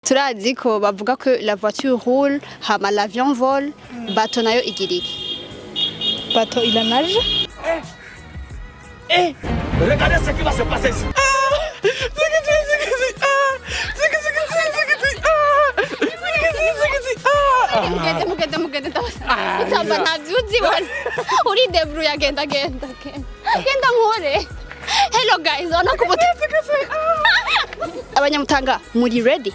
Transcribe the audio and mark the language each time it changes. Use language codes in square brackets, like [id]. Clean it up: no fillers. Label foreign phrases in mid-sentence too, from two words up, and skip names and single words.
[rn] Turazi ko bavuga ko [fr] la voiture roule, [rn] hama [fr] l'avion vole, [rn] bateau nayo igiriki. [fr] Bateau il a nage. Regardez ce qui va se passer ici. [en] Hello guys, [rn] Abanyamutanga, muri ready?